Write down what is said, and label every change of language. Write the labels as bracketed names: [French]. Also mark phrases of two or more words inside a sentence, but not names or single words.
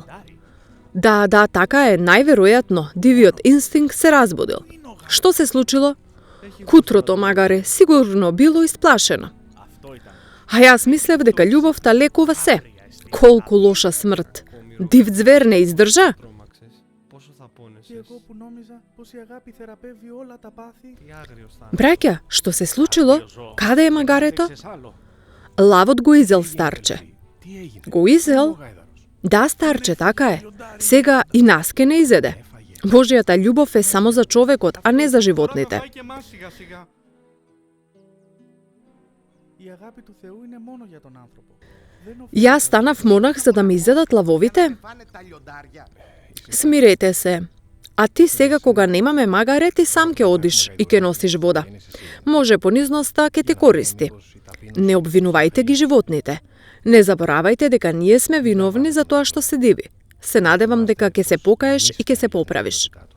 [Macedonian] Да, така е, најверојатно, дивиот инстинкт се разбудил. Што се случило? Кутрото магаре сигурно било исплашено. А јас мислев дека љубовта лекува се. Колку лоша смрт. Див звер не издржа. [Greek] Και εγώ που νόμιζα πως η αγάπη θεραπεύει όλα τα πάθη. [Macedonian] Браќа, што се случило? Каде е магарето? Лавот го изел, старче. [Greek] Τι έγινε? [Macedonian] Го изел? Да, старче, така е. Сега и нас ке не изеде. Божјата љубов е само за човекот, а не за животните. [Greek] Και εμάς σιγά σιγά. Η αγάπη του Θεού είναι μόνο για τον άνθρωπο. [Macedonian] Јас станав монах за да ми изедат лавовите? [Greek] Φάνε τα λιοντάρια. [Macedonian] Смирете се. А ти сега кога немаме магаре, ти сам ќе одиш и ќе носиш вода. Може понизноста ќе те користи. Не обвинувајте ги животните. Не заборавајте дека ние сме виновни за тоа што се диви. Се надевам дека ќе се покаеш и ќе се поправиш.